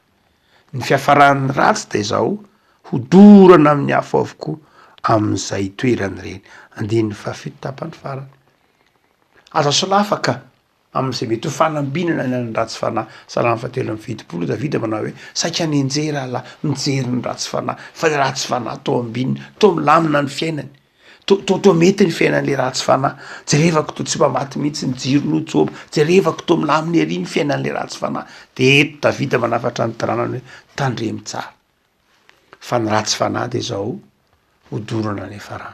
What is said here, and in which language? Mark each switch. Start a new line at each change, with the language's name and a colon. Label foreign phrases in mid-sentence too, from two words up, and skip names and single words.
Malagasy: Ny fiafaran'ny ratsy de zao hodorana amin'ny afo avokoa amin'izay toerany reny. Andininy fahafito tapany farany. Aza solafaka amin'izay mety ho fanambinana ny ratsy fanahy. Salamy fahatelo amby fitopolo Davida manao hoe saika ny enjera ala mijery ny ratsy fanahy, fa ny ratsy fanahy to ambininy, to milamina ny fiainany, to mety ny fiainan'le ratsy fanahy. Jerevako to tsy mba maty mihitsy ny jirony Joba, jerevako to milaminy ery ny fiainan'le ratsy fanahy. De eto Davida manafatra ny taranany hoe tandremy tsara, fa ny ratsy fanahy de zao hodorana ny farany.